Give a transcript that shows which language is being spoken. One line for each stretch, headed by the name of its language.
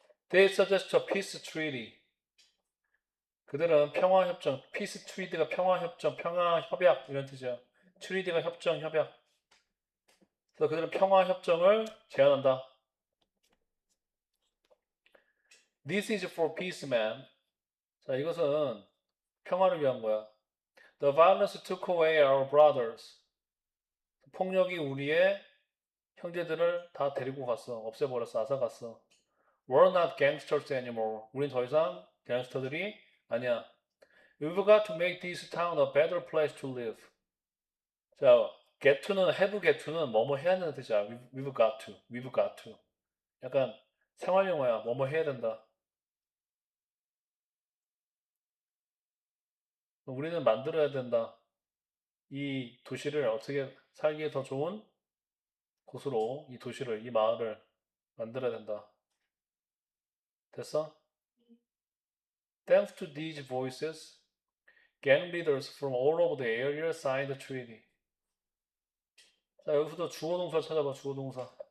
English: They suggest a peace treaty.
Korean: 그들은 평화협정,
English: peace treaty
Korean: 가 평화협정, 평화협약 이런 뜻이야. treaty가 협정, 협약. 그래서 그들은 평화협정을 제안한다.
English: This is for peace, man.
Korean: 자, 이것은 평화를 위한 거야.
English: The violence took away our brothers.
Korean: 폭력이 우리의 형제들을 다 데리고 갔어. 없애버렸어. 앗아갔어.
English: We're not gangsters anymore.
Korean: 우린 더 이상 갱스터들이 아니야.
English: We've got to make this town a better place to live.
Korean: 자,
English: get to는 have get to는
Korean: 뭐뭐 해야 되는 뜻이야.
English: We've got to. We've got to.
Korean: 약간 생활용어야. 뭐뭐 해야 된다. 우리는 만들어야 된다. 이 도시를 어떻게 살기에 더 좋은 곳으로 이 도시를, 이 마을을 만들어야 된다. 됐어?
English: Thanks to these voices, gang leaders from all over the area signed the treaty.
Korean: 자, 여기서도 주어 동사 찾아봐, 주어 동사.